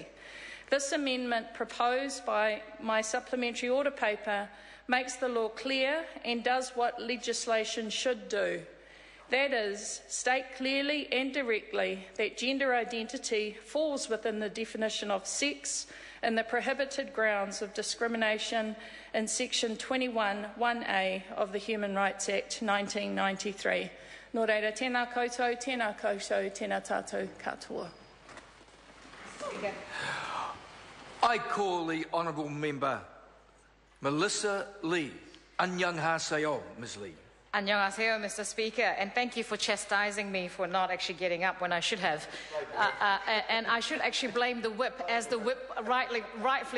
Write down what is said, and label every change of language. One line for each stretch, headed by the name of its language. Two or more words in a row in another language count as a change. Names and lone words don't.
English: This amendment proposed by my supplementary order paper makes the law clear and does what legislation should do. That is, state clearly and directly that gender identity falls within the definition of sex and the prohibited grounds of discrimination in Section 21(1)(a) of the Human Rights Act 1993.
Māori: Nō reira, tēnā koutou, tēnā tātou katoa.
English: I call the Honourable Member Melissa Lee. Annyeonghaseyo, Ms Lee. Annyeonghaseyo, Mr. Speaker, and thank you for chastising me for not actually getting up when I should have. And I should actually blame the whip, as the whip rightfully pointed out.